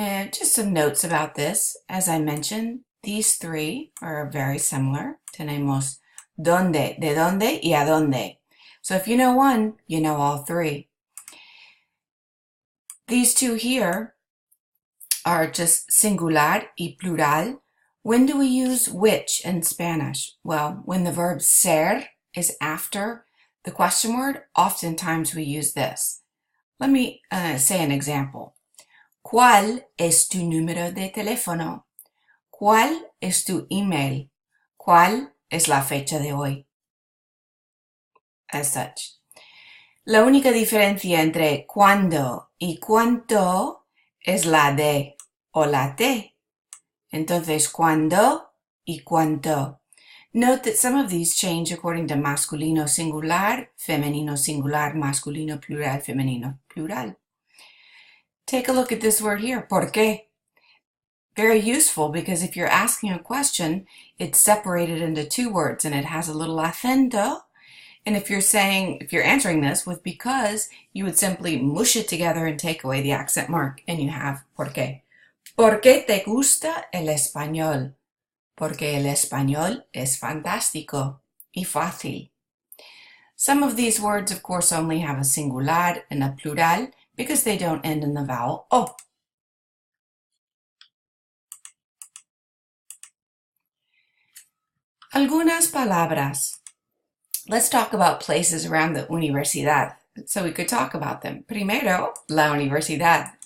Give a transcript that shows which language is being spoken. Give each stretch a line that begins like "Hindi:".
English: Just some notes about this. As I mentioned, these three are very similar.
Spanish: Tenemos dónde, de dónde y a dónde.
English: So if you know one, you know all three. These two here are just singular y plural. When do we use which in Spanish? Well, when the verb ser is after the question word, oftentimes we use this. Let me say an example.
Spanish: ¿Cuál es tu número de teléfono? ¿Cuál es tu email? ¿Cuál es la fecha de hoy?
English: As such.
Spanish: La única diferencia entre cuándo y cuánto es la D o la T. Entonces, cuando y cuánto.
English: Note that some of these change according to masculino singular, femenino singular, masculino plural, femenino plural. Take a look at this word here, ¿por qué? Very useful because if you're asking a question, it's separated into two words and it has a little acento. And if you're answering this with because, you would simply mush it together and take away the accent mark and you have ¿por qué?
Spanish: ¿Por qué te gusta el español? Porque el español es fantástico y fácil.
English: Some of these words, of course, only have a singular and a plural because they don't end in the vowel O.
Spanish: Algunas palabras.
English: Let's talk about places around the universidad so we could talk about them.
Spanish: Primero, la universidad.